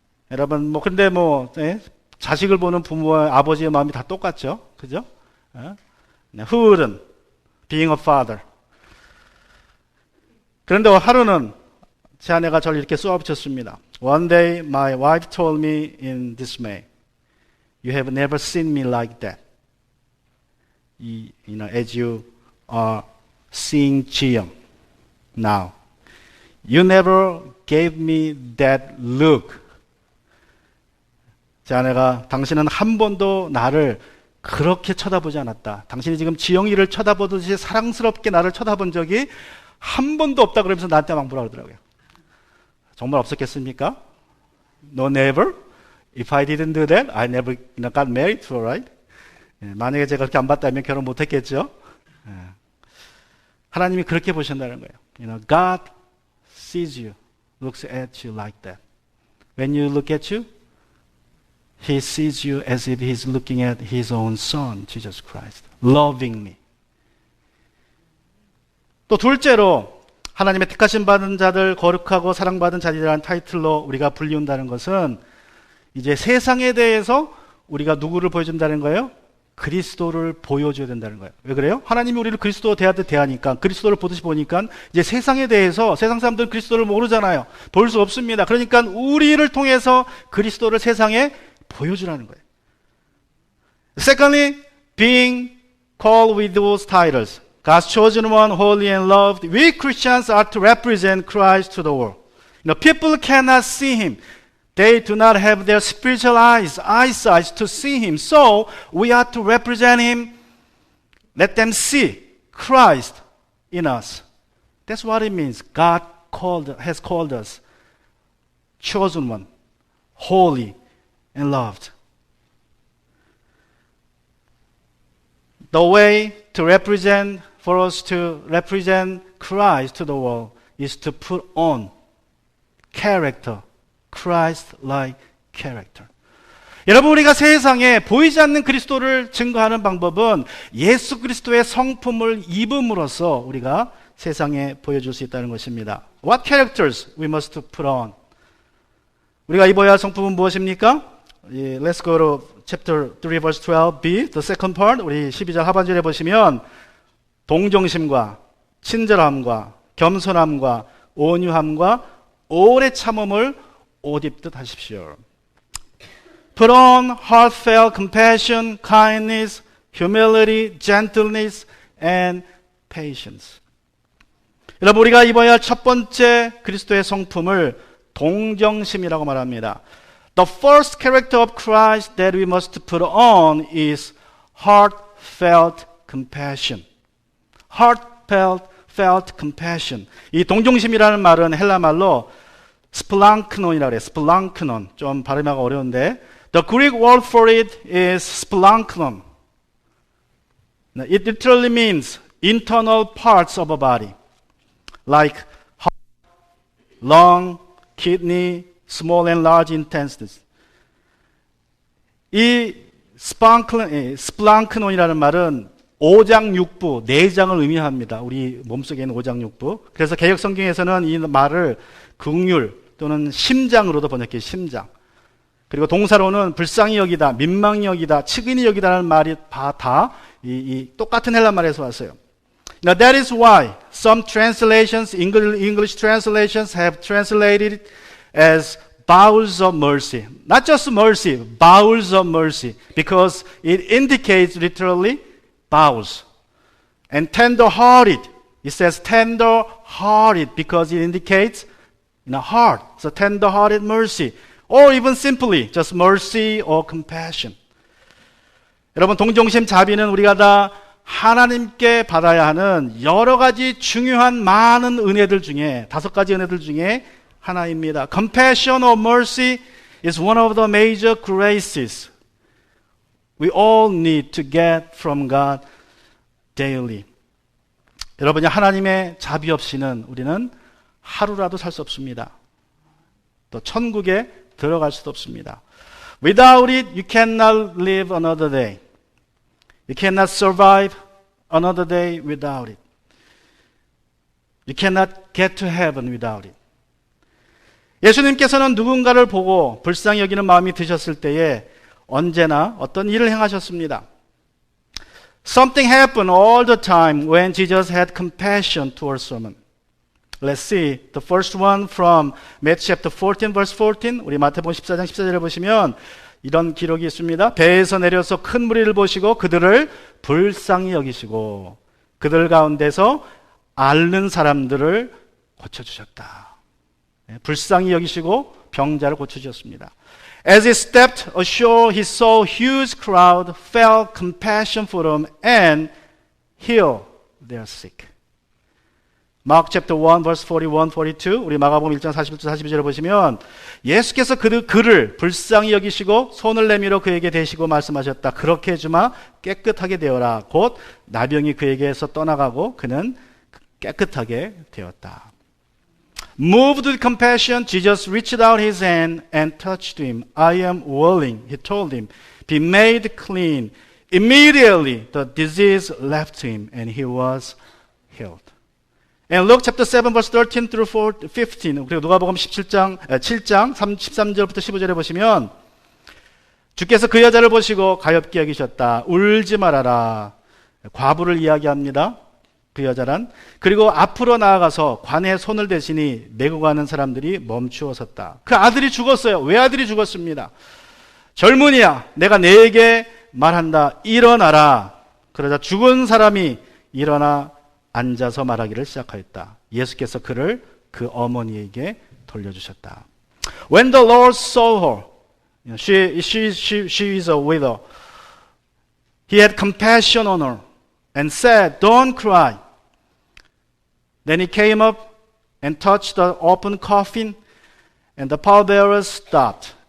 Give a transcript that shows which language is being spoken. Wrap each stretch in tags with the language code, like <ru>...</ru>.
<ko>여러분, 근데 자식을 보는 부모와 아버지의 마음이 다 똑같죠, 그죠?</ko> <en>Who wouldn't, being a father.</en> <ko>그런데 하루는 제 아내가 저를 이렇게 쏘아붙였습니다.</ko> <en>One day, my wife told me in dismay, "You have never seen me like that. As you are seeing Jiyoung now. You never gave me that look."</en> <ko>제 아내가 당신은 한 번도 나를 그렇게 쳐다보지 않았다. 당신이 지금 지영이를 쳐다보듯이 사랑스럽게 나를 쳐다본 적이 한 번도 없다 그러면서 나한테 막 뭐라 그러더라고요. 정말 없었겠습니까?</ko> <en>No, never. If I didn't do that, I never got married to her, right?</en> <ko>만약에 제가 그렇게 안 봤다면 결혼 못했겠죠? 하나님이 그렇게 보신다는 거예요.</ko> <en>God sees you, looks at you like that. When you look at you, He sees you as if He's looking at His own Son, Jesus Christ, lovingly.</en> <ko>또 둘째로 하나님의 택하심 받은 자들, 거룩하고 사랑받은 자들이라는 타이틀로 우리가 불리운다는 것은 이제 세상에 대해서 우리가 누구를 보여준다는 거예요? 그리스도를 보여줘야 된다는 거예요. 왜 그래요? 하나님이 우리를 그리스도 대하듯 대하니까, 그리스도를 보듯이 보니까 이제 세상에 대해서, 세상 사람들은 그리스도를 모르잖아요. 볼 수 없습니다. 그러니까 우리를 통해서 그리스도를 세상에 보여주라는 거예요.</ko> <en>Secondly, being called with those titles, God's chosen one, holy and loved, we Christians are to represent Christ to the world. People cannot see Him. They do not have their spiritual eyesight to see Him. So we are to represent Him. Let them see Christ in us. That's what it means. God has called us chosen one, holy and loved. The way to represent, for us to represent Christ to the world is to put on character, Christ-like character.</en> <ko>여러분, 우리가 세상에 보이지 않는 그리스도를 증거하는 방법은 예수 그리스도의 성품을 입음으로써 우리가 세상에 보여줄 수 있다는 것입니다.</ko> <en>What characters we must put on?</en> <ko>우리가 입어야 할 성품은 무엇입니까?</ko> <en>Let's go to chapter 3 verse 12b, the second part.</en> <ko>우리 12절 하반절에 보시면 동정심과 친절함과 겸손함과 온유함과 오래 참음을 옷 입듯 하십시오.</ko> <en>Put on heartfelt compassion, kindness, humility, gentleness, and patience.</en> <ko>여러분, 우리가 입어야 할 첫 번째 그리스도의 성품을 동정심이라고 말합니다.</ko> <en>The first character of Christ that we must put on is heartfelt compassion. heartfelt compassion.</en> <ko>이 동정심이라는 말은 헬라 말로 스플랑크논이라고 그래요. 스플랑크논. 좀 발음하기가 어려운데</ko> <en>The Greek word for it is splanknon. It literally means internal parts of a body, like heart, lung, kidney, small and large intestines.</en> <ko>이 스플랑크논이라는 말은 오장육부, 내장을 의미합니다. 우리 몸속에 있는 오장육부. 그래서 개역 성경에서는 이 말을 긍휼 또는 심장으로도 번역해요. 심장. 그리고 동사로는 불쌍히 여기다, 민망히 여기다, 측은히 여기다라는 말이 다 똑같은 헬라 말에서 왔어요.</ko> <en>Now that is why some translations, English translations have translated it as bowels of mercy. Not just mercy, bowels of mercy, because it indicates literally bowels. And tender-hearted, it says tender-hearted because it indicates heart. So tender-hearted mercy. Or even simply just mercy or compassion.</en> <ko>여러분, 동정심, 자비는 우리가 다 하나님께 받아야 하는 여러 가지 중요한 많은 은혜들 중에 5가지 은혜들 중에 하나입니다.</ko> <en>Compassion or mercy is one of the major graces we all need to get from God daily.</en> <ko>여러분이 하나님의 자비 없이는 우리는 하루라도 살 수 없습니다. 또 천국에 들어갈 수도 없습니다.</ko> <en>Without it, you cannot live another day. You cannot survive another day without it. You cannot get to heaven without it.</en> <ko>예수님께서는 누군가를 보고 불쌍히 여기는 마음이 드셨을 때에 언제나 어떤 일을 행하셨습니다.</ko> <en>Something happened all the time when Jesus had compassion towards someone. Let's see the first one from Matthew chapter 14 verse 14.</en> <ko>우리 마태복음 14장 14절에 보시면 이런 기록이 있습니다. 배에서 내려서 큰 무리를 보시고 그들을 불쌍히 여기시고 그들 가운데서 앓는 사람들을 고쳐주셨다. 불쌍히 여기시고 병자를 고쳐주셨습니다.</ko> <en>As he stepped ashore, he saw a huge crowd, felt compassion for them, and healed their sick. Mark chapter 1 verse 41, 42</en> <ko>우리 마가복음 1장 41절 42절을 보시면 예수께서 그를 불쌍히 여기시고 손을 내밀어 그에게 대시고 말씀하셨다. 그렇게 해주마 깨끗하게 되어라. 곧 나병이 그에게서 떠나가고 그는 깨끗하게 되었다.</ko> <en>Moved with compassion, Jesus reached out his hand and touched him. I am willing, he told him, be made clean. Immediately the disease left him and he was healed. And Luke chapter 7 verse 13 through 15</en> <ko>그리고 누가복음 7장 13절부터 15절에 보시면 주께서 그 여자를 보시고 가엾게 여기셨다. 울지 말아라. 과부를 이야기합니다. 그 여자란. 그리고 앞으로 나아가서 관에 손을 대시니 메고 가는 사람들이 멈추어 섰다. 그 아들이 죽었어요. 외아들이 죽었습니다. 젊은이야, 내가 네게 말한다. 일어나라. 그러자 죽은 사람이 일어나 앉아서 말하기를 시작하였다. 예수께서 그를 그 어머니에게 돌려주셨다.</ko> <en>When the Lord saw her, she is a widow. He had compassion on her and said, "Don't cry." Then he came up and touched the open coffin, and the pallbearers stopped.</en>